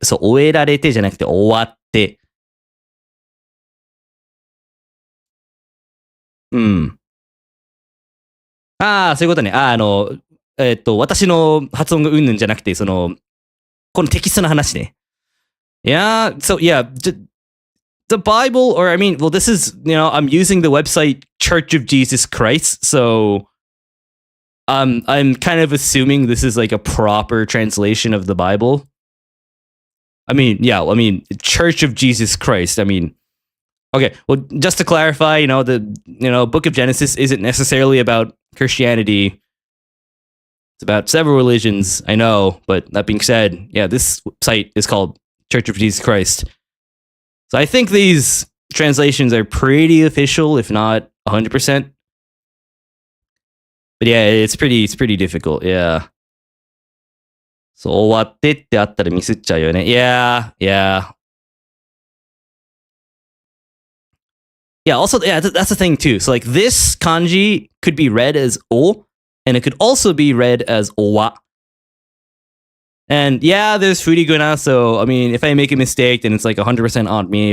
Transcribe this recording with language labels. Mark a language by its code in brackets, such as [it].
[ja] そう、終えられてじゃなくて終わって。うん。ああ、そういうことね。私の発音がうんぬんじゃなくて、このテキストの話ね。 [en] Yeah, so yeah, the Bible, or I mean, well, this is, I'm using the website Church of Jesus Christ, so I'm kind of assuming this is like a proper translation of the Bible. I mean, Church of Jesus Christ. I mean, okay, well, just to clarify, the Book of Genesis isn't necessarily about Christianity. It's about several religions, I know, but that being said, yeah, this site is called Church of Jesus Christ. So I think these translations are pretty official, if not 100%. But yeah, it's pretty difficult, yeah. [ja] そう、終わってってあったらミスっちゃうよね。 [en] Yeah, yeah. Yeah, also, yeah, that's the thing too. So like this kanji could be read as o, and it could also be read as owa. And yeah, there's furiguna, so I mean, if I make a mistake, then it's like 100% on me.